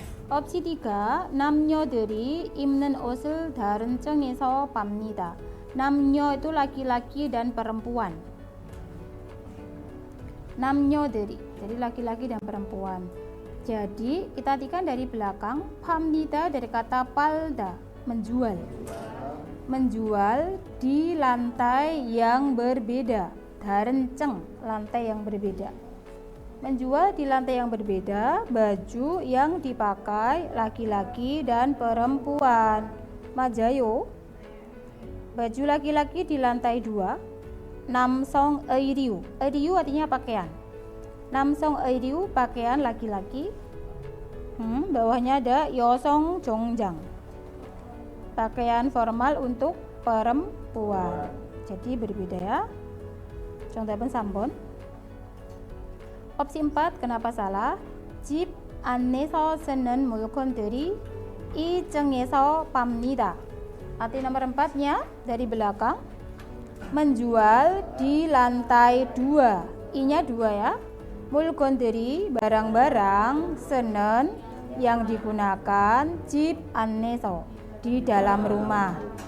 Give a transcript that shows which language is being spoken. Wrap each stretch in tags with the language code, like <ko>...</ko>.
<ko>opsi 3, 남녀들이 입는 옷을 다른 층에서 팝니다.</ko> <id>남녀 itu laki-laki dan perempuan. 남녀들이, jadi laki-laki dan perempuan. Jadi kita artikan dari belakang, 팝니다 dari kata palda, menjual. Menjual di lantai yang berbeda. 다른 층, lantai yang berbeda. Menjual di lantai yang berbeda baju yang dipakai laki-laki dan perempuan. 맞아요. Baju laki-laki di lantai 2. 남성 의류. 의류 artinya pakaian. 남성 의류 pakaian laki-laki. Bawahnya ada 여성 정장. Pakaian formal untuk perempuan. Jadi berbeda ya. 정답은 3번. opsi 4, kenapa salah?</id> <ko>집 안에서 쓰는 물건들이 2층에서 팝니다.</ko> <id>Arti nomor 4-nya dari belakang, menjual di lantai 2. I-nya 2 ya. 물건들이 barang-barang, 쓰는 yang digunakan, 집 안에서 di dalam rumah.</id>